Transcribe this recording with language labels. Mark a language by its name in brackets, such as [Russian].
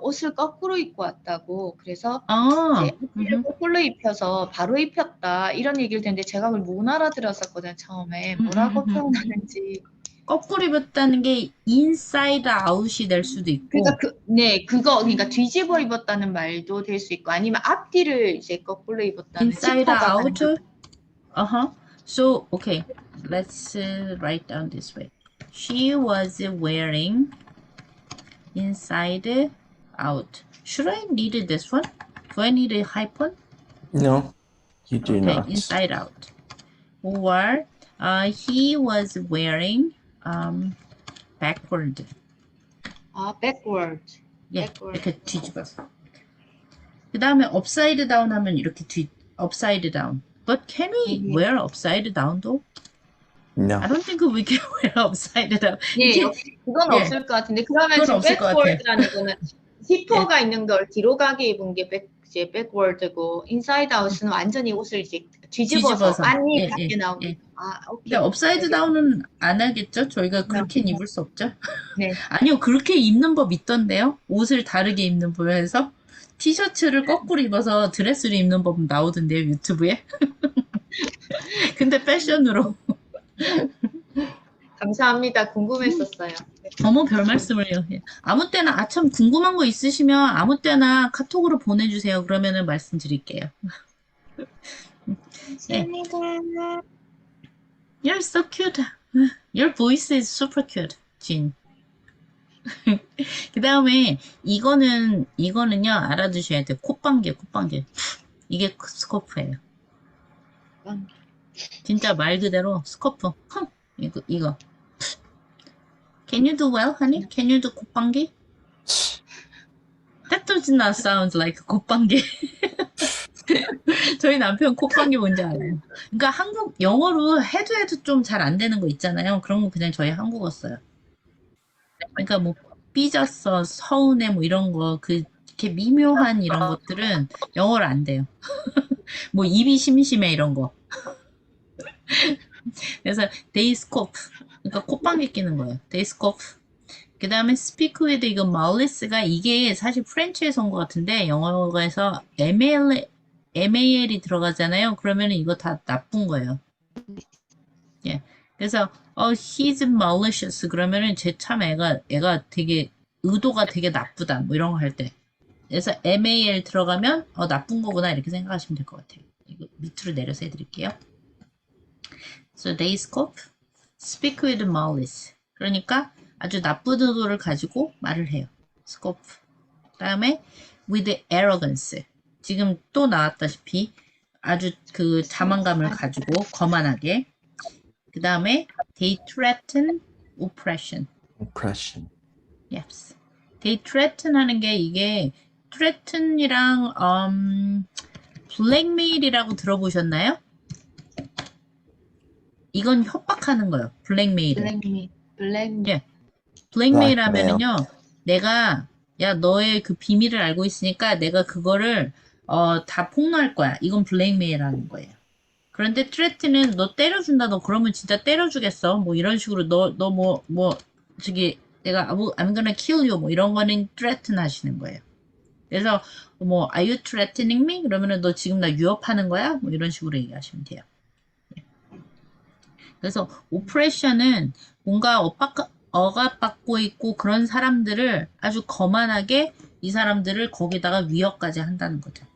[Korean] 옷을 거꾸로 입고 왔다고. 그래서 이제 앞뒤를 거꾸로 입혀서 바로 입혔다 이런 얘기를 듣는데 제가 그걸 못 알아들었었거든요. 처음에 뭐라고 표현하는지. 거꾸로 입었다는 게 인사이드 아웃이 될 수도 있고. 그러니까 그러니까 뒤집어 입었다는 말도 될 수 있고 아니면 앞뒤를 이제 거꾸로 입었다는 [English] inside [Korean] 지퍼가 [English] out. [Korean] 반대로. [English] So okay, let's write down this way. She was wearing inside out. Should I need this one? Do I need a hyphen? No, you do Okay, not. inside out. Or he was wearing backward. backward. [Korean] 예, [English] backward. [Korean] 이렇게 뒤집어서. 그 다음에 [English] upside down [Korean] 하면 이렇게 upside down. [English] But can we wear upside down though? No. I don't think we can wear upside down. [Korean] 예, 그건 예. 없을 것 같은데 그러면 그건 지금 없을 것 같아. backward라는 거는 지퍼가 있는 걸 뒤로 가게 입은 게 이제 backward고 inside out은 완전히 옷을 이제 뒤집어서 안이 예, 밖에 예, 나오게. 예. 오케이. 근데 업사이드 다운은 안 하겠죠? 저희가 그렇게는 입을 수 없죠? 네. 아니요, 그렇게 입는 법 있던데요? 옷을 다르게 입는 법에서 티셔츠를 거꾸로 입어서 드레스를 입는 법 나오던데요, 유튜브에? 근데 패션으로. 감사합니다. 궁금했었어요. 어머, 별 말씀을요. 예. 아무 때나, 참 궁금한 거 있으시면 아무 때나 카톡으로 보내주세요. 그러면은 말씀드릴게요. 예. [English] You're so cute. Your voice is super cute, 진. [Korean] 그 다음에 이거는요 알아두셔야 돼요. 콧방귀. 이게 스코프예요. 진짜 말 그대로 스코프. 이거. [English] Can you do well, honey? Can you do 콧방귀? That does not sound like 콧방귀. [Korean] 저희 남편 콧방귀 뭔지 알아요. 그러니까 영어로 해도 좀 잘 안 되는 거 있잖아요. 그런 거 그냥 저희 한국어 써요. 그러니까 뭐 삐졌어, 서운해 뭐 이런 거 이렇게 미묘한 이런 것들은 영어로 안 돼요. 뭐 입이 심심해 이런 거. 그래서 데이스코프. 그러니까 콧방귀 끼는 거예요. 데이스코프. 그 다음에 speak with 이거 malice가 이게 사실 프렌치에서 온 것 같은데 영어에서 MAL이 들어가잖아요. 그러면 이거 다 나쁜 거예요. 예. 그래서 [English] he's malicious [Korean] 그러면은 쟤 참 애가 되게 의도가 되게 나쁘다 뭐 이런 거 할 때 그래서 mal 들어가면 나쁜 거구나 이렇게 생각하시면 될 것 같아요. 이거 밑으로 내려서 해드릴게요. [English] So they scoff, speak with malice. [Korean] 그러니까 아주 나쁜 의도를 가지고 말을 해요. [English] scoff. 다음에 with arrogance. [Korean] 지금 또 나왔다시피 아주 그 자만감을 가지고 거만하게. [English] 그 다음에 they threaten oppression. Oppression. Yes. they threaten [Korean] 하는 게 이게 threaten이랑 blackmail이라고 들어보셨나요? 이건 협박하는 거예요. blackmail은. 블랙 예. blackmail 하면은요. 내가 야 너의 그 비밀을 알고 있으니까 내가 그거를 다 폭로할 거야. 이건 blackmail 하는 거예요. 그런데 threaten은 너 때려준다. 너 그러면 진짜 때려주겠어. 뭐 이런 식으로 너 뭐 저기 내가 [English] I'm gonna kill you [Korean] 뭐 이런 거는 threaten 하시는 거예요. [English] 그래서 뭐 Are you threatening me? [Korean] 그러면은 너 지금 나 위협하는 거야? 뭐 이런 식으로 얘기하시면 돼요. 그래서 oppression은 뭔가 억압받고 있고 그런 사람들을 아주 거만하게 이 사람들을 거기다가 위협까지 한다는 거죠.